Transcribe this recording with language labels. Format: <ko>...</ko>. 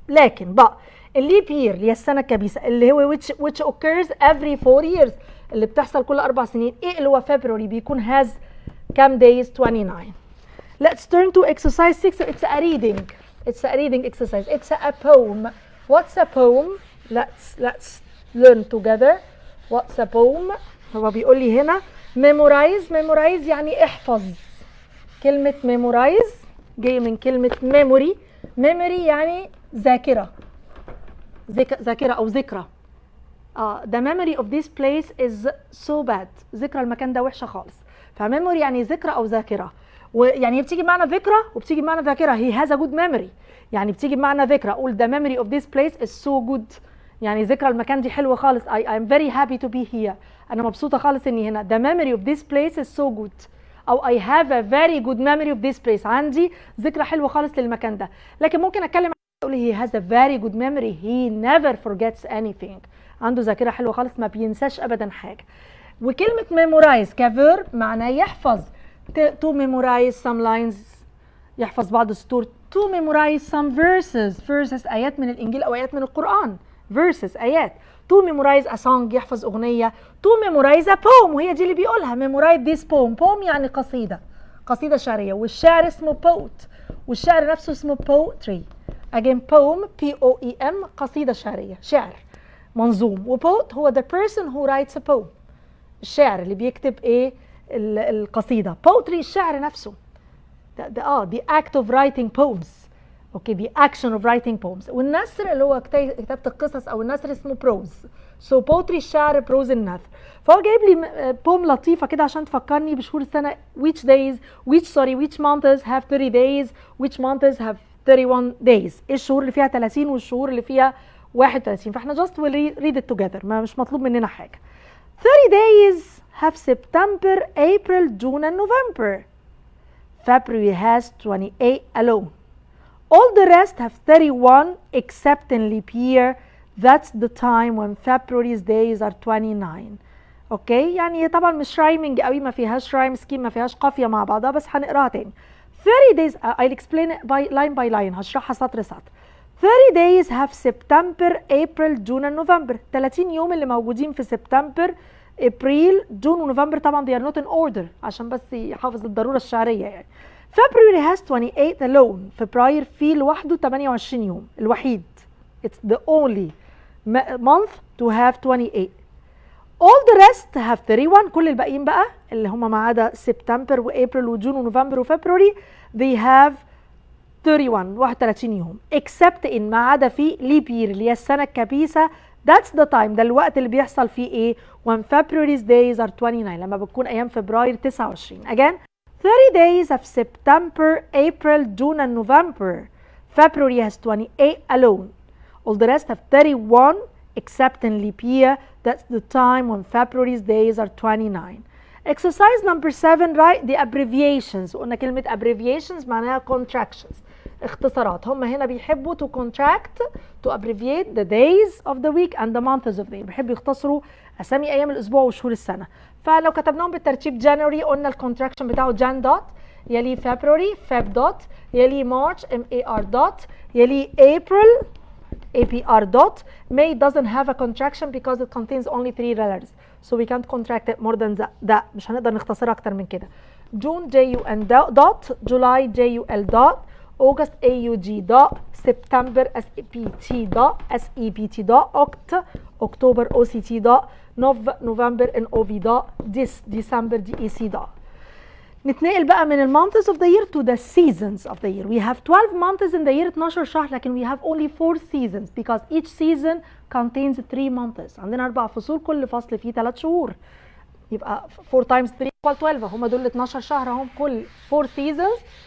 <ar>لكن بقى الليب year اللي هي السنة الكبيسة اللي هو</ar> <en>which occurs every 4 years</en> <ar>اللي بتحصل كل 4 سنين ايه اللي هو February بيكون has كام days؟ 29.</ar> <en>Let's turn to exercise 6. So it's a reading. It's a reading exercise. It's a poem. What's a poem? Let's learn together. What's a poem?</en> <ar>هو بيقول لي هنا memorize يعني احفظ. كلمة memorize جاي من كلمة memory يعني ذاكرة أو ذكرى.</ar> <en>The memory of this place is so bad.</en> <ar>ذكرى المكان ده وحشة خالص. فميموري يعني ذكرى أو ذاكرة. ويعني بتيجي بمعنى ذكرى وبتيجي بمعنى ذاكرة.</ar> <en>he has a good memory.</en> <ar>يعني بتيجي بمعنى ذكرى.</ar> <en>أقول the memory of this place is so good.</en> <ar>يعني ذكرى المكان دي حلوة خالص.</ar> <en>I'm very happy to be here.</en> <ar>أنا مبسوطة خالص إني هنا.</ar> <en>The memory of this place is so good. أو I have a very good memory of this place.</en> <ar>عندي ذكرى حلوة خالص للمكان ده. لكن ممكن أتكلم أقول</ar> <en>he has a very good memory. He never forgets anything.</en> <ar>عنده ذاكرة حلوة خالص ما بينساش أبدا حاجة. وكلمة memorize كفيرب معناه يحفظ.</ar> <en>to memorize some lines</en> <ar>يحفظ بعض السطور.</ar> <en>to memorize some verses</en> <ar>آيات من الإنجيل أو آيات من القرآن.</ar> <en>verses آيات. to memorize a song</en> <ar>يحفظ أغنية.</ar> <en>to memorize a poem</en> <ar>وهي دي اللي بيقولها</ar> <en>memorize this poem</en> <ar>يعني قصيدة شعرية. والشعر اسمه poet والشعر نفسه اسمه poetry. again poem P-O-E-M قصيدة شعرية شعر منظوم. وpoet هو</ar> <en>the person who writes a poem</en> <ar>الشاعر اللي بيكتب ايه القصيدة.</ar> <en>poetry</en> <ar>الشعر نفسه</ar> <en>the act of writing poems. Okay the action of writing poems.</en> <ar>والنثر اللي هو كتابة القصص او النثر اسمه prose. so poetry الشعر prose النثر. فهو جايب لي poem لطيفة كده عشان تفكرني بشهور السنة.</ar> <en>which months have 30 days which months have 31 days.</en> <ar>ايه الشهور اللي فيها 30 والشهور اللي فيها 31.</ar> <en>فاحنا just will read it together.</en> <ar>مش مطلوب مننا حاجة.</ar> <en>30 days have September, April, June and November. February has 28 alone. All the rest have 31 except in leap year. That's the time when February's days are 29.</en> <ar>اوكي يعني طبعا مش رايمنج قوي ما فيهاش رايم سكيم ما فيهاش قافية مع بعضها بس هنقراها تاني.</ar> <en>30 days I'll explain it by line</en> <ar>هشرحها سطر سطر.</ar> <en>30 days have September, April, June and November.</en> <ar>30 يوم اللي موجودين في سبتمبر ابريل جون ونوفمبر. طبعا</ar> <en>they are not in order</en> <ar>عشان بس يحافظ الضروره الشعريه يعني.</ar> <en>February has 28 alone.</en> <ar>فبراير فيه لوحده 28 يوم الوحيد.</ar> <en>It's the only month to have 28. All the rest have 31.</en> <ar>كل الباقيين بقى اللي هم ما عدا سبتمبر وابريل وجون ونوفمبر وفبراير</ar> <en>they have 31</en> <ar>يوم except in ما عدا في leap year اللي هي السنة الكبيسة.</ar> <en>That's the time</en> <ar>ده الوقت اللي بيحصل فيه ايه</ar> <en>when February's days are 29</en> <ar>لما بتكون ايام فبراير 29.</ar> <en>Again 30 days of September, April, June and November. February has 28 alone. All the rest have 31 except in leap year. That's the time when February's days are 29. Exercise number 7 write the abbreviations.</en> <ar>قلنا كلمة abbreviations معناها contractions اختصارات. هم هنا بيحبوا</ar> <en>to contract to abbreviate the days of the week and the months of the year.</en> <ar>بيحبوا يختصروا أسامي أيام الأسبوع وشهور السنة. فلو كتبناهم بالترتيب January قلنا الكونتراكشن بتاعه Jan dot.</ar> <en>يلي February Feb dot. يلي March MAR dot. يلي April APR dot. May doesn't have a contraction because it contains only 3 letters. So we can't contract it more than that.</en> <ar>مش هنقدر نختصرها أكتر من كده. June JUN dot.</ar> <en>July JUL dot. August AUG dot. September SEPT dot. SEPT dot. October OCT dot. November NOV dot. December DEC dot.</en> <ar>نتنقل بقى من ال</ar> <en>months of the year to the seasons of the year. We have 12 months in the year 12 شهر لكن we have only 4 seasons because each season contains 3 months.</en> <ar>عندنا 4 فصول كل فصل فيه 3 شهور. يبقى</ar> <en>4 times 3 equal 12</en> <ar>هم دول 12 شهر هم كل 4 seasons.</ar>